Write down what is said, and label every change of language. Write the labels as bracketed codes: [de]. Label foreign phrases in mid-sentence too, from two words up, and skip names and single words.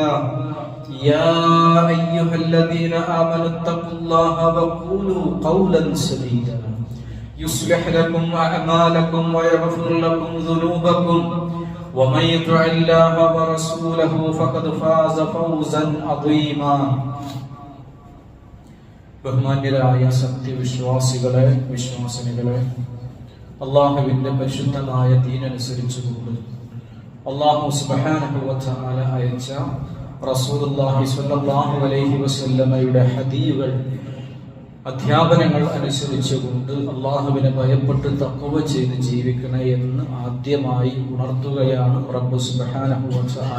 [ar] يا أيها الذين آمنوا اتقوا الله وقولوا قولا سديدا يصلح لكم أعمالكم ويغفر لكم ذنوبكم ومن يطع الله ورسوله فقد فاز فوزا عظيما. [ml] ബഹുമാന്യരായ സത്യവിശ്വാസികളെ, വിശ്വാസിനികളെ, അല്ലാഹുവിന്റെ പരിശുദ്ധമായ ദീനനുസരിച്ചുകൊണ്ട് അല്ലാഹു [ar] سبحانه وتعالى [ml] അയച്ച റസൂലുള്ളാഹി [ar] صلى الله عليه وسلم [ml] ഹദീസുകൾ, അധ്യാപനങ്ങൾ അനുസരിച്ചുകൊണ്ട് അള്ളാഹുവിനെ ഭയപ്പെട്ട് തഖ്വ ചെയ്ത് ജീവിക്കണേ എന്ന് ആദ്യമായി ഉണർത്തുകയാണ് റബ്ബ് [ar] سبحانه وتعالى.